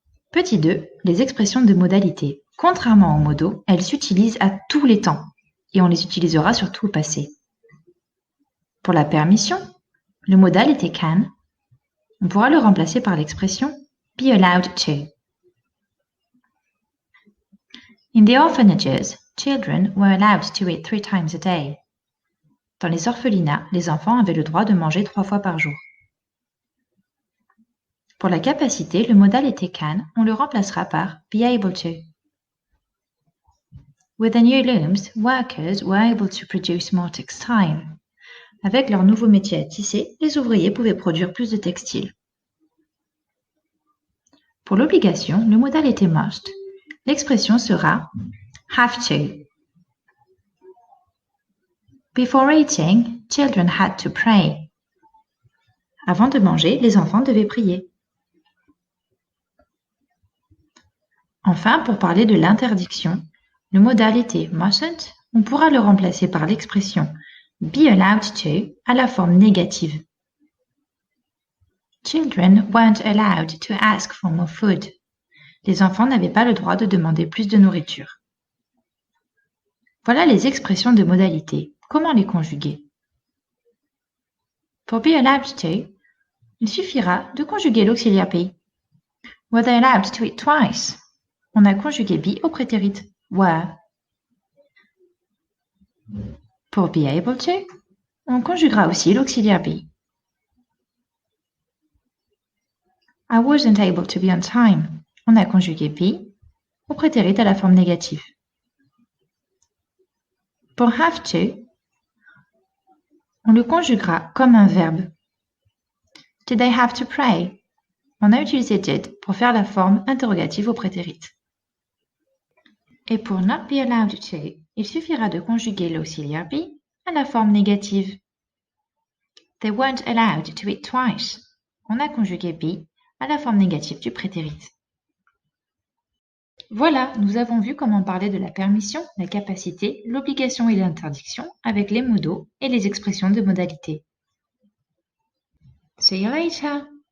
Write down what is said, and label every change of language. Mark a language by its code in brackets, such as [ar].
[fr] Petit 2, les expressions de modalité. Contrairement aux modaux, elles s'utilisent à tous les temps et on les utilisera surtout au passé. Pour la permission, le modal était can. On pourra le remplacer par l'expression be allowed to. [en] In the orphanages, children were allowed to eat 3 times a day. [fr] Dans les orphelinats, les enfants avaient le droit de manger 3 fois par jour. Pour la capacité, le modal était can, on le remplacera par be able to. [en] With the new looms, workers were able to produce more textile. [fr] Avec leur nouveau métier à tisser, les ouvriers pouvaient produire plus de textiles. Pour l'obligation, le modal était must. L'expression sera have to. [en] Before eating, children had to pray. [fr] Avant de manger, les enfants devaient prier. Enfin, pour parler de l'interdiction, le modal était mustn't. On pourra le remplacer par l'expression be allowed to à la forme négative. [en] Children weren't allowed to ask for more food. [fr] Les enfants n'avaient pas le droit de demander plus de nourriture. Voilà les expressions de modalité. Comment les conjuguer? Pour be allowed to, il suffira de conjuguer l'auxiliaire be. [en] Were they allowed to eat twice? [fr] On a conjugué be au prétérit were. Pour be able to, on conjuguera aussi l'auxiliaire be. [en] I wasn't able to be on time. [fr] On a conjugué be au prétérit à la forme négative. Pour have to, on le conjuguera comme un verbe. [en] Did they have to pray? [fr] On a utilisé did pour faire la forme interrogative au prétérit. Et pour not be allowed to, il suffira de conjuguer l'auxiliaire be à la forme négative. [en] They weren't allowed to eat twice. [fr] On a conjugué be à la forme négative du prétérit. Voilà, nous avons vu comment parler de la permission, la capacité, l'obligation et l'interdiction avec les modaux et les expressions de modalité. [en] See you later!